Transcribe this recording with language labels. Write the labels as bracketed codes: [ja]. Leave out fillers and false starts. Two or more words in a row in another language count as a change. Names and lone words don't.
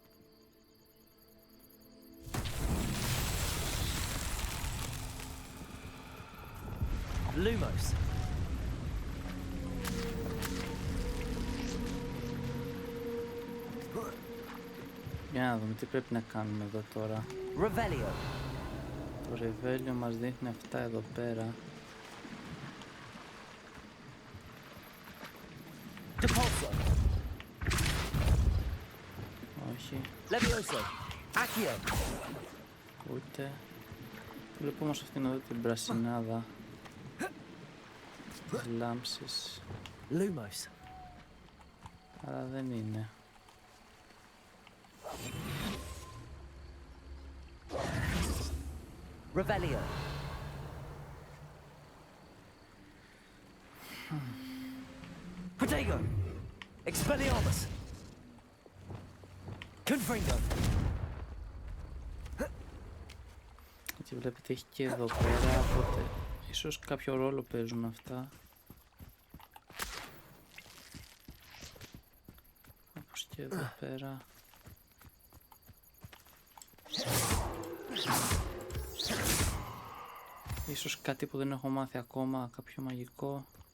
[el] Lumos. Για να δούμε τι πρέπει να κάνουμε εδώ τώρα. Revelio. Το ρεβέλιο μας δείχνει αυτά εδώ πέρα. Depulso. Όχι, Levioso. Accio. ούτε. Βλέπω όμως αυτήν εδώ την πρασινάδα. Τις λάμψεις. Lumos. Αλλά δεν είναι. Revelio. Protego. Expelliarmus. Confringo. Και βλέπετε έχει και εδώ πέρα, οπότε ίσως κάποιο ρόλο παίζουν αυτά. Όπως και Και εδώ πέρα. Ίσως κάτι που δεν έχω μάθει ακόμα, κάποιο μαγικό.